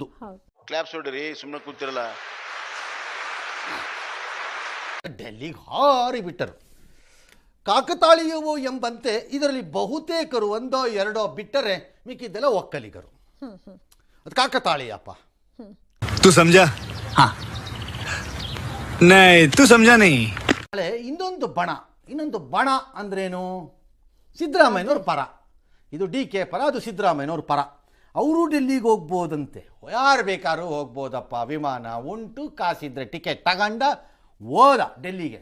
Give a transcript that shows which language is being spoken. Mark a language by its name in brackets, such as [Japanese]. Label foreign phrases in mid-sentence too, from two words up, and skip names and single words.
[Kannada] ಕ್ಲಾಪ್ಸ್ ಹೊಡ್ರಿ, ಸುಮ್ಮನೆ ಕೂತಿರಲ್ಲ. ಡೆಲ್ಲಿಗೆ ಹಾರಿ ಬಿಟ್ಟರು. ಕಾಕತಾಳೀಯವೋ ಎಂಬಂತೆ ಇದರಲ್ಲಿ ಬಹುತೇಕರು ಒಂದೋ ಎರಡೋ ಬಿಟ್ಟರೆ ಮಿಕ್ಕಿದ್ದೆಲ್ಲ ಒಕ್ಕಲಿಗರು. ಅದು ಕಾಕತಾಳೀಯಪ್ಪ. [Hindi] तू समझा? हाँ नहीं तू समझा नहीं. [Kannada] ಇನ್ನೊಂದು ಬಣ ಅಂದ್ರೇನು? ಸಿದ್ದರಾಮಯ್ಯನವ್ರ ಪರ. ಇದು DK ಪರ, ಅದು ಸಿದ್ದರಾಮಯ್ಯನವ್ರ ಪರ. ಅವರು ಡೆಲ್ಲಿಗೆ ಹೋಗ್ಬೋದಂತೆ. ಯಾರು ಬೇಕಾದ್ರೂ ಹೋಗ್ಬೋದಪ್ಪ, ವಿಮಾನ ಉಂಟು, ಕಾಸಿದ್ರೆ ಟಿಕೆಟ್ ತಗೊಂಡ ಹೋದ ಡೆಲ್ಲಿಗೆ,